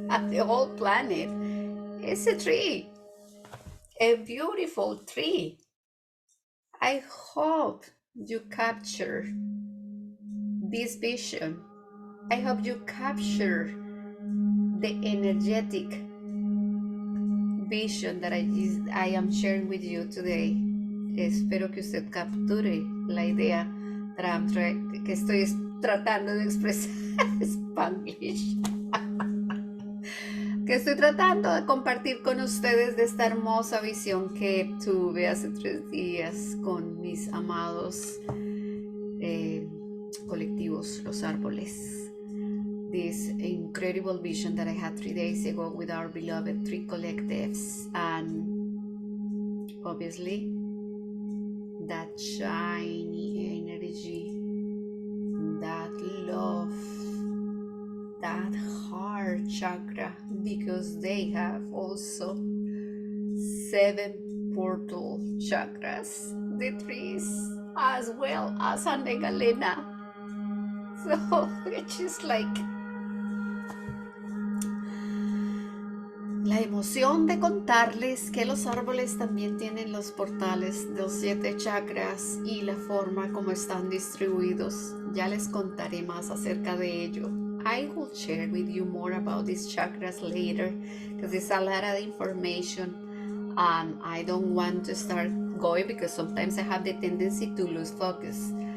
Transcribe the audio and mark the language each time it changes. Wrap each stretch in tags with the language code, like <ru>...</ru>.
<en>The whole planet is a tree, a beautiful tree. I hope you capture this vision. I hope you capture the energetic vision that I am sharing with you today.</en> <es>Espero que usted capture la idea que estoy tratando de expresar en Spanglish. Que estoy tratando de compartir con ustedes de esta hermosa visión que tuve hace 3 días con mis amados colectivos, los Arboles.</es> <en>This incredible vision that I had 3 days ago with our beloved 3 collectives, and obviously that shiny energy, that love, that heart chakra, because they have also 7 portal chakras, the trees, as well as Galena. So it's just like</en> <es>la emoción de contarles que los árboles también tienen los portales de los 7 chakras y la forma como están distribuidos. Ya les contaré más acerca de ello.</es> <en>I will share with you more about these chakras later because it's a lot of information. I don't want to start going because sometimes I have the tendency to lose focus.</en>